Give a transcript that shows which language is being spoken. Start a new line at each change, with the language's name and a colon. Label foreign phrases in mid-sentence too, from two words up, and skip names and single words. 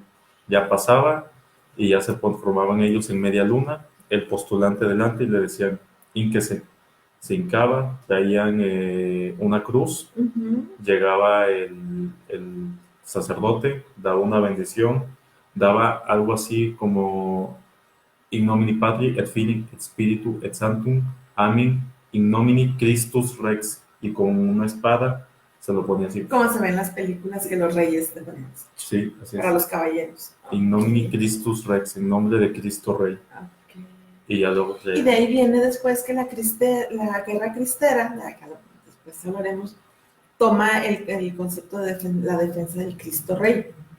Spanish: Ya pasaba y ya se conformaban ellos en media luna, el postulante delante y le decían, ínquese. Se hincaba, traían una cruz, Ujú. llegaba el sacerdote, daba una bendición, daba algo así como
Latin: in nomine Patri et Filii et Spiritu et Sanctum, Amen, in nomine Christus Rex,
Spanish: y con una espada se lo ponía así. Como se ve en las películas que los reyes tenemos Sí, así para es. los caballeros.
Latin: In
Spanish: Ok,
Latin: nomine Christus Rex,
Spanish: en nombre de Cristo Rey. ok. Y ya luego Y de ahí viene después que la guerra cristera, de la que después hablaremos, toma el concepto de la defensa del Cristo Rey.